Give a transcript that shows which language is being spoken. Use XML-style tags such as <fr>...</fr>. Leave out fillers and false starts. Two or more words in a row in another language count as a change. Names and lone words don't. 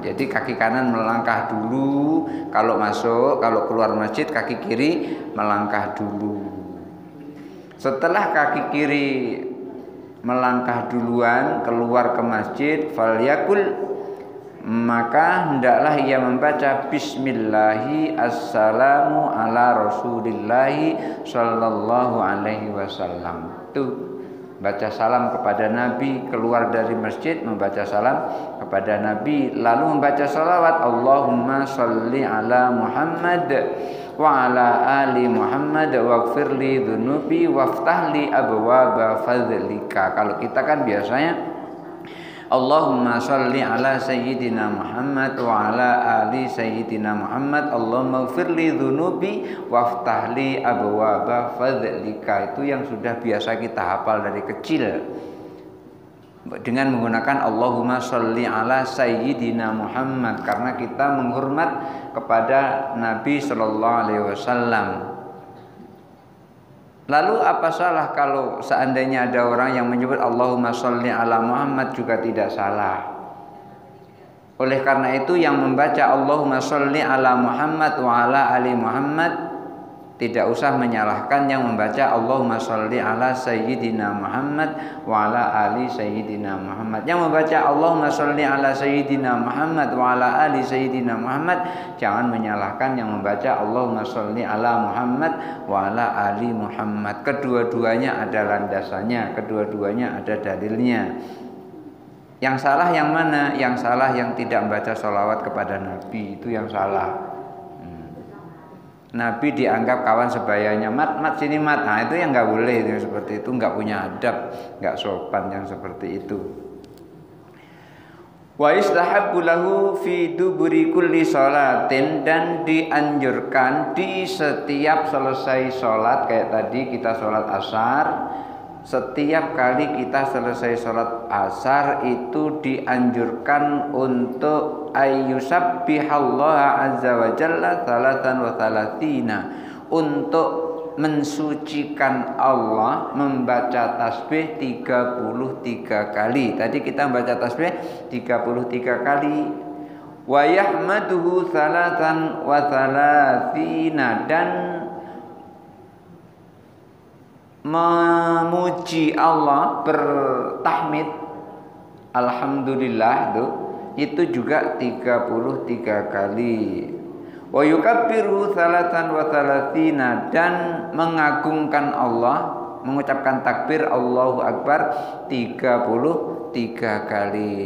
<id>Jadi kaki kanan melangkah dulu kalau masuk, kalau keluar masjid kaki kiri melangkah dulu. Setelah kaki kiri melangkah duluan keluar ke masjid, falyakul, maka hendaklah ia membaca</id> <ar>بسم الله السلام على رسول الله صلى الله عليه وسلم.</ar> <id>Tuh, baca salam kepada Nabi, keluar dari masjid membaca salam kepada Nabi, lalu membaca salawat,</id> <ar>اللهم صل على محمد وعلى آل محمد واغفر لي ذنوبي وافتح لي أبواب فضلك.</ar> <id>Kalau kita kan biasanya</id> <ar>اللهم صل على سيدنا محمد وعلى آل سيدنا محمد, اللهم اغفر لي ذنوبي وافتح لي أبواب فضلك.</ar> <id>Itu yang sudah biasa kita hafal dari kecil. dengan menggunakan</id> <ar>اللهم صل على سيدنا محمد,</ar> <id>karena kita menghormat kepada Nabi</id> <ar>صلى الله عليه وسلم.</ar> <id>Lalu apa salah kalau seandainya ada orang yang menyebut</id> <ar>اللهم صل على محمد,</ar> <id>juga tidak salah. Oleh karena itu yang membaca</id> <ar>اللهم صل على محمد وعلى آل محمد</ar> <id>tidak usah menyalahkan yang membaca</id> <ar>اللهم صل على سيدنا محمد وعلى آل سيدنا محمد.</ar> <id>Yang membaca</id> <ar>اللهم صل على سيدنا محمد وعلى آل سيدنا محمد</ar> <id>jangan menyalahkan yang membaca</id> <ar>اللهم صل على محمد وعلى آل محمد.</ar> <id>Kedua-duanya ada landasannya, kedua-duanya ada dalilnya. Yang salah yang mana? Yang salah yang tidak membaca sholawat kepada Nabi, itu yang salah. Nabi dianggap kawan sebayanya, mat sini mat. Nah itu yang nggak boleh, yang seperti itu nggak punya adab, nggak sopan yang seperti itu.</id> <ar>واستحب له في دبر كل صلاة,</ar> <id>dan dianjurkan di setiap selesai sholat, kayak tadi kita sholat asar, setiap kali kita selesai sholat asar itu dianjurkan untuk</id> <ar>أن يسبح الله عز وجل ثلاثا وثلاثين,</ar> <id>untuk mensucikan Allah, membaca tasbih 33 kali. Tadi kita membaca tasbih 33 kali.</id> <ar>ويحمده ثلاثا وثلاثين,</ar> <id>dan memuji Allah, bertahmid alhamdulillah itu juga 33 kali.</id> <ar>ويكبر ثلاثا وثلاثين,</ar> <id>dan mengagungkan Allah, mengucapkan takbir</id> <ar>الله أكبر</ar> <id>33 kali.</id>